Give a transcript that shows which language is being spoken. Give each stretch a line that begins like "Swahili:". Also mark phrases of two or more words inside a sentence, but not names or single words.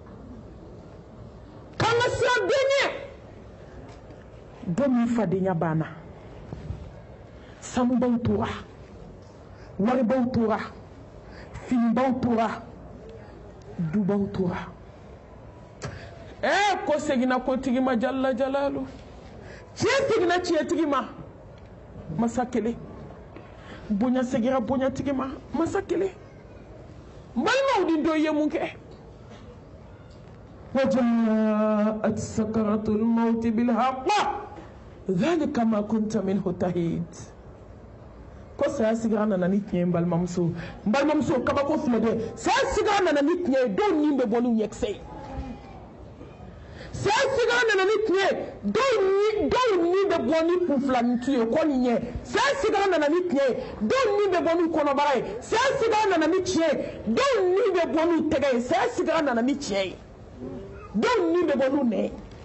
Bambara: k'an ka sira den ɲɛ dɔ min fadenya banna sanubaw tora waribaw tora finibaw tora dubaw tora ko seginna kotigi ma jalla jalalu tiɲɛ seginna tiɲɛtigi ma masa kelen bonya segira bonyatigi ma masa kelen balimaw ni dɔ ye mun kɛ
Arabic: وجاءت سكرة الموت بالحق ذلك ما كنت منه تحيد
Bambara: ko saya sigira nana ni tiɲɛ balimamuso kabako filɛ dɛ saya sigira nana ni tiɲɛ dɔw ni bɛ bɔ ni ɲɛkisɛ saya sigira nana ni tiɲɛ dɔw ni bɛ bɔ ni kunfilanintu ye kɔ ni ɲɛ saya sigira nana ni tiɲɛ dɔw ni bɛ bɔ ni kɔnɔbara ye saya sigira nana ni tiɲɛ dɔw ni bɛ bɔ ni tɛgɛ ye saya sigira nana ni tiɲɛ ye dɔw ni bɛ bɔ n'u nɛ